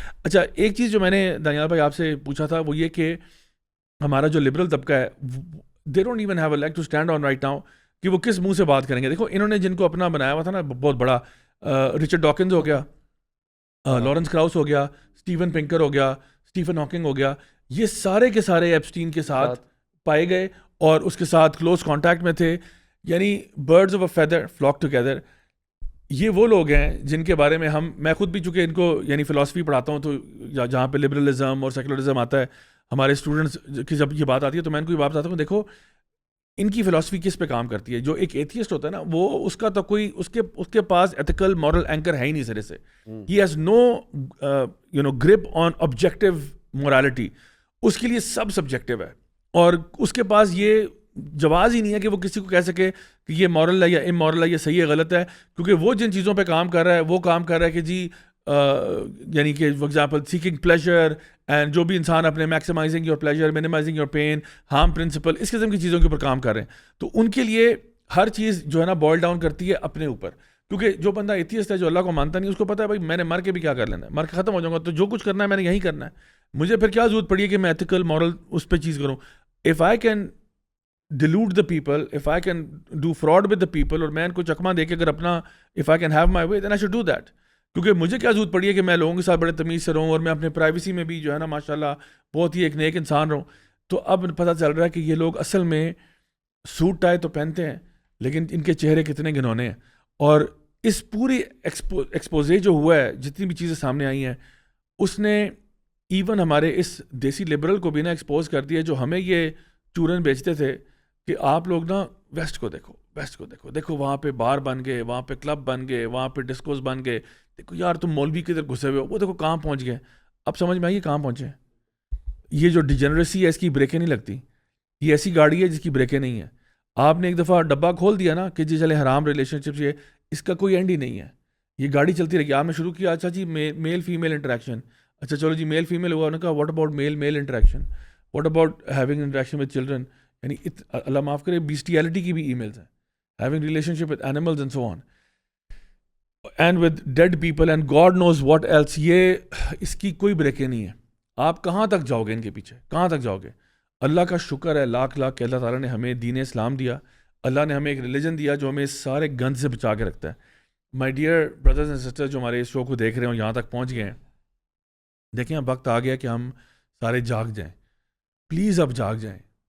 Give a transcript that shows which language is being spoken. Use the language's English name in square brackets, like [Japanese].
[Urdu] اچھا ایک چیز جو میں نے دانیال بھائی آپ سے پوچھا تھا وہ یہ کہ ہمارا جو لبرل طبقہ ہے [English] they don't even have a leg to stand on right now [Urdu] کہ وہ کس منہ سے بات کریں گے. دیکھو انہوں نے جن کو اپنا بنایا ہوا تھا نا بہت بڑا, رچرڈ ڈاکنز ہو گیا, لارنس کراؤس ہو گیا, اسٹیون پنکر ہو گیا, اسٹیفن ہاکنگ ہو گیا, یہ سارے کے سارے ایپسٹین کے ساتھ پائے گئے اور اس کے ساتھ کلوز کانٹیکٹ میں تھے. [English] یعنی birds of a feather flock together. [Urdu] یہ وہ لوگ ہیں جن کے بارے میں میں خود بھی چونکہ ان کو یعنی فلاسفی پڑھاتا ہوں تو جہاں پہ لبرلزم اور سیکولرزم آتا ہے ہمارے اسٹوڈنٹس کی جب یہ بات آتی ہے تو میں ان کو یہ بات بتاتا ہوں, دیکھو ان کی فلاسفی کس پہ کام کرتی ہے. جو ایک ایتھیسٹ ہوتا ہے نا وہ اس کا تو کوئی اس کے پاس ایتھیکل مورل اینکر ہے ہی نہیں سرے سے. [English] He has no grip on objective morality. [Urdu] اس کے لیے سب سبجیکٹو ہے اور اس کے پاس یہ جواز ہی نہیں ہے کہ وہ کسی کو کہہ سکے کہ یہ مورل ہے یا امورل ہے, یہ صحیح ہے غلط ہے, کیونکہ وہ جن چیزوں پہ کام کر رہا ہے وہ کام کر رہا ہے کہ جی یعنی کہ for example seeking pleasure and جو بھی انسان اپنے [English] maximising your pleasure, minimising your pain, [Urdu] harm principal, اس قسم کی چیزوں کے اوپر کام کر رہے ہیں. تو ان کے لیے ہر چیز جو ہے نا بوائل ڈاؤن کرتی ہے اپنے اوپر, کیونکہ جو بندہ ایتھیسٹ ہے جو اللہ کو مانتا نہیں اس کو پتا ہے بھائی میں نے مر کے بھی کیا کر لینا ہے, مر کے ختم ہو جاؤں گا, تو جو کچھ کرنا ہے میں نے یہی کرنا ہے, مجھے پھر کیا ضرورت پڑی ہے کہ میں ایتھیکل مورل اس پہ چیز کروں. [English] if I can delude the people, if I can do fraud with the people, [Urdu] اور میں ان کو چکما دے کے اگر اپنا [English] if I can have my way then I should do that. [Urdu] کیونکہ مجھے کیا ضرورت پڑی ہے کہ میں لوگوں کے ساتھ بڑے تمیز سے رہوں اور میں اپنے پرائیویسی میں بھی جو ہے نا ماشاءاللہ بہت ہی ایک نیک انسان رہوں. تو اب پتہ چل رہا ہے کہ یہ لوگ اصل میں سوٹ ٹائی تو پہنتے ہیں لیکن ان کے چہرے کتنے گھنونے ہیں. اور اس پوری ایکسپوزے جو ہوا ہے جتنی بھی چیزیں سامنے آئی ہیں اس نے ایون ہمارے اس دیسی لبرل کو بھی نا ایکسپوز کر دیا جو ہمیں یہ چورن بیچتے تھے کہ آپ لوگ نا ویسٹ کو دیکھو, دیکھو وہاں پہ بار بن گئے, وہاں پہ کلب بن گئے, وہاں پہ ڈسکوز بن گئے, دیکھو یار تم مولوی کی طرف گھسے ہوئے ہو, وہ دیکھو کہاں پہنچ گئے. اب سمجھ میں آئی کہاں پہنچے. یہ جو ڈیجنریسی ہے اس کی بریکیں نہیں لگتی. یہ ایسی گاڑی ہے جس کی بریکیں نہیں ہیں. آپ نے ایک دفعہ ڈبہ کھول دیا نا کہ جی چلے حرام ریلیشن شپس, یہ اس کا کوئی اینڈ ہی نہیں ہے, یہ گاڑی چلتی رہے گی. آپ نے شروع کیا اچھا جی میل فیمیل انٹریکشن, اچھا چلو جی میل فیمیل ہوا, انہوں نے کہا [English] What about male interaction, what about having interaction with children. [Urdu] یعنی اللہ معاف کرے بیسٹیالٹی کی بھی ای میلز ہیں, [English] having relationship with animals and so on and with dead people and God knows what else. [Urdu] یہ اس کی کوئی بریکیں نہیں ہے. آپ کہاں تک جاؤ گے ان کے پیچھے, کہاں تک جاؤ گے. اللہ کا شکر ہے لاکھ کہ اللہ تعالیٰ نے ہمیں دین اسلام دیا, اللہ نے ہمیں ایک ریلیجن دیا جو ہمیں سارے گند سے بچا کے رکھتا ہے. [English] my dear brothers and sister [Urdu] جو ہمارے اس شو کو دیکھ رہے ہیں یہاں تک پہنچ گئے ہیں, دیکھیں اب وقت آ گیا کہ ہم سارے جاگ جائیں. پلیز اب جاگ جائیں.